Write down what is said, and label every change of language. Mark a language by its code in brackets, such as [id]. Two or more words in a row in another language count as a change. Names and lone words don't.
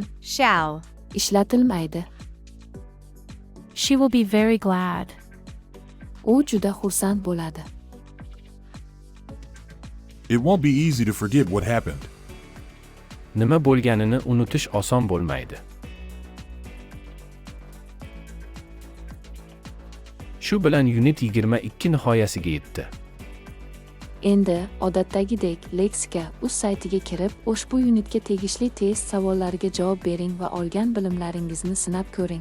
[en] shall, [uz] ishlatilmaydi. [en] She will be very glad. [uz] U juda xursand bo'ladi. [en] It won't be easy to forget what happened. [uz] Nima bo'lganini unutish oson bo'lmaydi. Shu bilan unit 22 nihoyasiga yetdi. Endi odatdagidek Lexika.uz saytiga kirib, ushbu unitga tegishli test savollariga javob bering va olgan bilimlaringizni sinab ko'ring.